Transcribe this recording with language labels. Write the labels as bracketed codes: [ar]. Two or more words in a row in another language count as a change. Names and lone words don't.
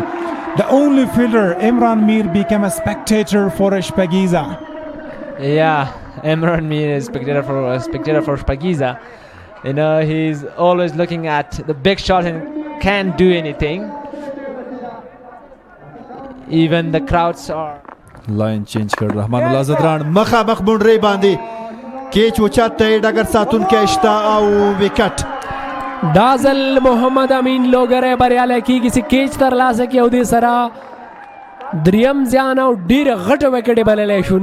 [en] The only fielder, Imran Mir, became a spectator for Shpagiza. Yeah, Imran Mir is spectator for Shpagiza. You know, he's always looking at the big shot and can't do anything. Even the crowds are. [ps] لاین چینج کړ رحمان الله زدران مخامخ بونډري باندې کیچ اوچت دی ډګر ساتونکی شته او وکټ. دا ځل محمد امین لوګری بریالی کیږي چې کیچ ترلاسه کړي او دې سره دریم زیان او ډېره غټه وکټې بللی شو.